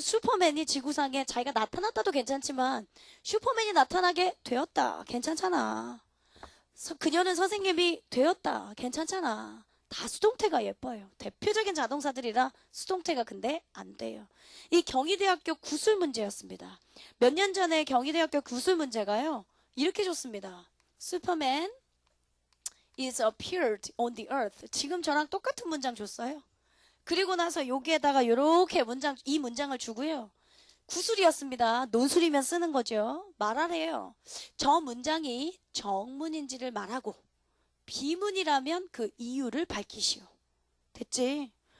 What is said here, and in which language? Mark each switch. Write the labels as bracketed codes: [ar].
[ko] 슈퍼맨이 지구상에 자기가 나타났다도 괜찮지만 슈퍼맨이 나타나게 되었다. 괜찮잖아. 그녀는 선생님이 되었다. 괜찮잖아. 다 수동태가 예뻐요. 대표적인 자동사들이라 수동태가 근데 안 돼요. 이 경희대학교 구술 문제였습니다. 몇 년 전에 경희대학교 구술 문제가요. 이렇게 줬습니다. [en] Superman is appeared on the earth. [ko] 지금 저랑 똑같은 문장 줬어요. 그리고 나서 여기에다가 이렇게 이 문장을 주고요. 구술이었습니다. 논술이면 쓰는 거죠. 말하래요. 저 문장이 정문인지를 말하고 비문이라면 그 이유를 밝히시오. 됐지?